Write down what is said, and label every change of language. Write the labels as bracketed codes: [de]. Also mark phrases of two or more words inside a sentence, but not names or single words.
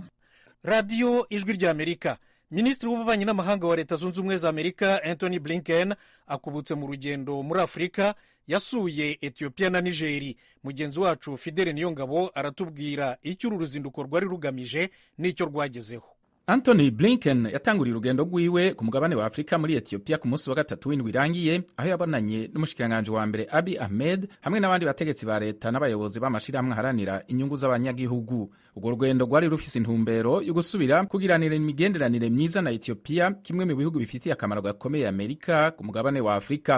[rw] Radio Ijwi ry'Amerika. Minisitiri w'ububanyi n'amahanga wa Leta Zunze Ubumwe za Amerika Anthony Blinken akubutse mu rugendo muri Afurika, yasuye Ethiopia na Nigeri. Mugenzi wacu Fidele Niyongabo aratubwira icyo uru ruzinduko rwari rugamije n'icyo rwagezeho. [rn] Anthony Blinken yatanguriye urugendo rwiwe ku mugabane wa Afrika muri Ethiopia ku munsi wa gatatu w'indwi irangiye, aho yabonanye n'umushikiranganje wa mbere Abiy Ahmed hamwe n'abandi bategetsi ba leta n'abayobozi b'amashirahamwe aharanira inyungu z'abanyagihugu. Urwo rugendo rwari rufise intumbero yo gusubira kugiranira imigenderanire myiza na Ethiopia, kimwe mu bihugu bifitiye akamaro gakomeye Amerika ku mugabane wa Afrika.